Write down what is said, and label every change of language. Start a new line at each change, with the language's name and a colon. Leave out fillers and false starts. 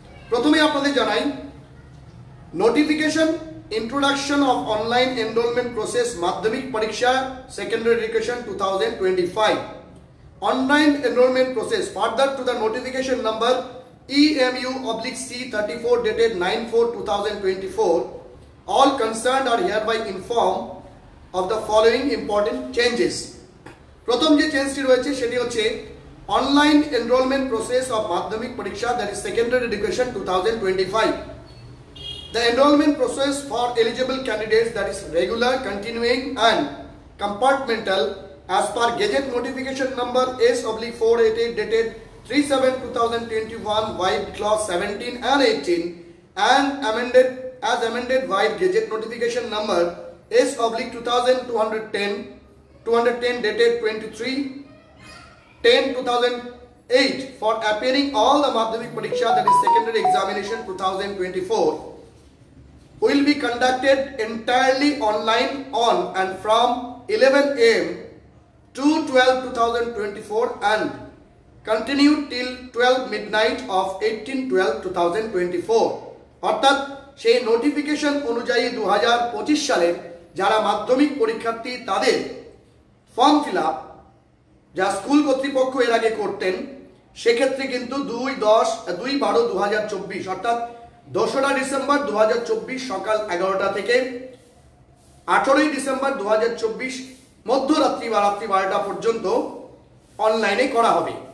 Bangla: প্রথমে আপনাদের জানাই,
English: Notification introduction of online enrollment process Madhyamik পরীক্ষা secondary education 2025 online enrollment process further to the notification number EMU/C34 dated 9/4/2024. all concerned are hereby informed of the following important changes.
Bangla: প্রথম যে চেঞ্জটি রয়েছে সেটি হচ্ছে অনলাইন এনরোলমেন্ট প্রসেস অফ মাধ্যমিক পরীক্ষা,
English: That is secondary education 2025. The enrollment process for eligible candidates, that is regular, continuing and compartmental, as per Gazette notification number S/488 dated 3/7/2021 wide clause 17 and 18 and amended wide Gazette notification number S/2210 dated 23/10/2008 for appearing all the Madhyamik Pariksha, that is secondary examination 2024, will be conducted entirely online on and from 11 AM to 12/2024 and continue till 12 midnight of 18/12/2024.
Bangla: অর্থাৎ সেই notification অনুযায়ী 2025 সালের যারা মাধ্যমিক পরীক্ষার্থী তাদের form fill up যা school কর্তৃপক্ষ এর আগে করতেন, সেক্ষেত্রে কিন্তু 2/12/2024 অর্থাৎ 2রা ডিসেম্বর 2024 সকাল 11টা থেকে 18ই ডিসেম্বর 2024 মধ্যরাত্রি বা রাত্রি 12টা পর্যন্ত অনলাইনে করা হবে।